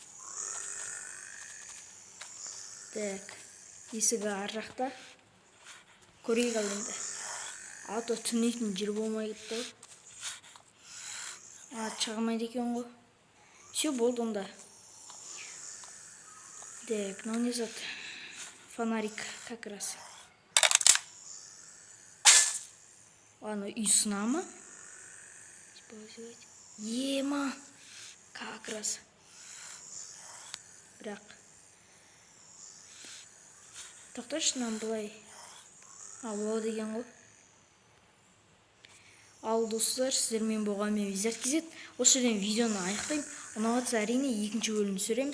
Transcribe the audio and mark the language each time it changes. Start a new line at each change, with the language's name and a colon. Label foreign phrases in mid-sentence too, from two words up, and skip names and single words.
Kazakh: Так, есігі ар жақта. Көрейік ал енді. Ато түнейтін жер болмай кетті ғой. Шығамайды екен ғой. Все болды онда.
Russian: Так,
Kazakh: мынау не зат?
Russian: Фонарик как раз. Ладно,
Kazakh: үй сына ма? Ема,
Russian: как раз.
Kazakh: Бірақ. Тоқташы, нам былай. Болады деген ғой. Ал достар, сіздермен болған мен Визард KZ. Осы жерден видеоны аяқтаймын. Ұнаватса әрине екінші бөлім түсіремін.